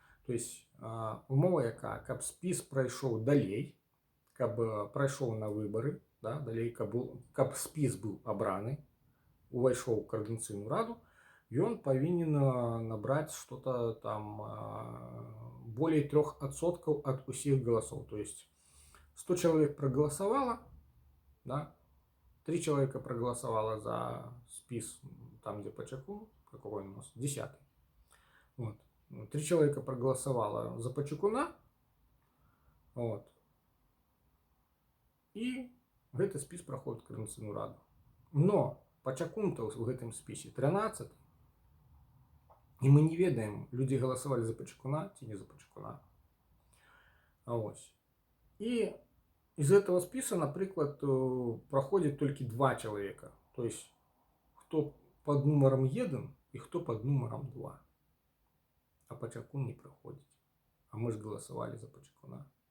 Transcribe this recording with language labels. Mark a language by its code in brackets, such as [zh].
[ru] То есть [be] умова якая, каб спіс прайшоў далей, каб прайшоў на выборы, да, далей, каб спіс быў абраны, увайшоў у координацыйную раду, ён павінен набраць [ru] что-то там более 3% от [be] усіх голосов. [ru] То есть 100 человек проголосовало, да, 3 человека проголосовало за спис, там где Почекун, какой он у нас, 10-й. Вот. 3 человека проголосовало за Почекуна, вот. И [be] гэты спіс праходзіць Координацыйную раду. Но пачакунтаў у гэтым спісе 13, і мы не ведаем, людзі галасавалі за Пачакуна ці не за Пачакуна. [ru] И из этого списка, например, проходит только 2 человека. То есть, кто под номером 1 и кто под номером 2. А Пачакун не проходит. А мы же голосовали за Пачакуна.